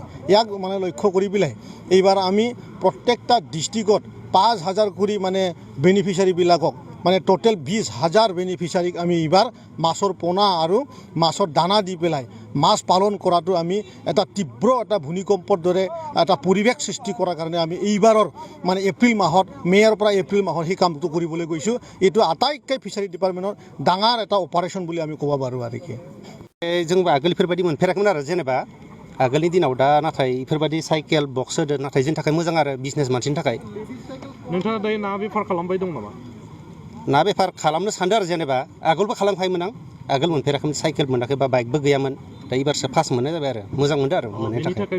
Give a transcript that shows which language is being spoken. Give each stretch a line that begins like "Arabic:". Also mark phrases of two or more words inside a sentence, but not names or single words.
Assamese: ইয়াক মানে লক্ষ্য কৰি পেলাই এইবাৰ আমি প্ৰত্যেকটা ডিষ্ট্ৰিক্টত 5,000 কৰি মানে বেনিফিচাৰীবিলাকক মানে টোটেল 20,000 বেনিফিচাৰীক আমি এইবাৰ মাছৰ পোনা আৰু মাছৰ দানা দি পেলাই মাছ পালন কৰাটো আমি এটা তীব্ৰ এটা ভূমিকম্পৰ দৰে এটা পৰিৱেশ সৃষ্টি কৰাৰ কাৰণে আমি এইবাৰৰ মানে মে'ৰ পৰা এপ্ৰিল মাহত সেই কামটো কৰিবলৈ গৈছোঁ। এইটো আটাইতকৈ
English: fishery department
Assamese: ডাঙৰ এটা অপাৰেশ্যন বুলি আমি ক'ব পাৰোঁ। আৰু কি
Bodo: जोंबो आगोल बेफोरबायदि मोनफेराखैमोन आरो जेनेबा आगोलनि दिनाव दा नाथाय बेफोरबायदि
English: cycle box
Bodo: होदो नाथाय जोंनि थाखाय मोजां आरो बिजनेस मानसिनि थाखाय। नोंथाङा दायो ना बेफार खालामबाय दं नामा? ना बेफार खालामनो सानदों आरो जेनेबा आगोलबो खालामखायोमोन आं आगोल मोनफेराखैमोन साइकेल मोनाखै बा बाइकबो गैयामोन दा एबारसो फार्स्ट मोननाय जाबाय आरो मोजां मोनदों आरो मोननायनि थाखाय।